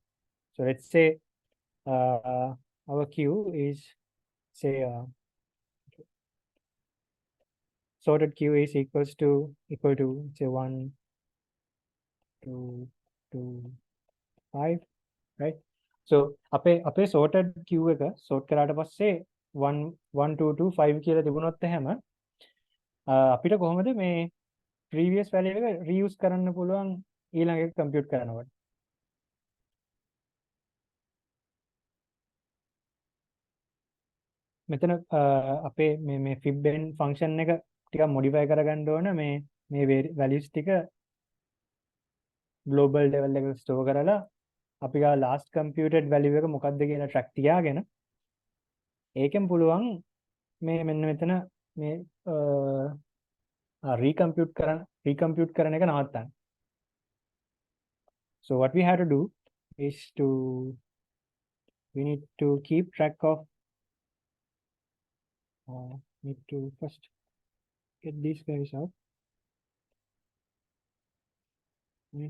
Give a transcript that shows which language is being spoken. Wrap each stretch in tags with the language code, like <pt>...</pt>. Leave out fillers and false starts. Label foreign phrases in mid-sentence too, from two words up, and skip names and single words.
<en>So let's say our queue is, say, sorted queue is equal to say 1, 2, 2, 5, right?</en> <si>So අපේ</si> <en>sorted queue</en> <si>එක sort කරාට පස්සේ 1 1 2 2 5 කියලා තිබුණොත් එහෙම අපිට කොහොමද මේ</si> <en>previous value</en> <si>එක reuse කරන්න පුළුවන් ඊළඟ එක compute කරනකොට? මෙතන අපේ මේ</si> <en>fibben function</en> <si>එක ටිකක් modify කරගන්න ඕන මේ values ටික</si> <en>global level</en> <si>එකට store කරලා අපි ගා</si> <en>last computed value</en> <si>එක මොකක්ද කියලා track තියාගෙන ඒකෙන් පුළුවන් මේ මෙන්න මෙතන මේ recompute කරන එක නවත්තන්න.</si> <en>So what we have to do is we need to keep track of need to first get these values out, right?</en>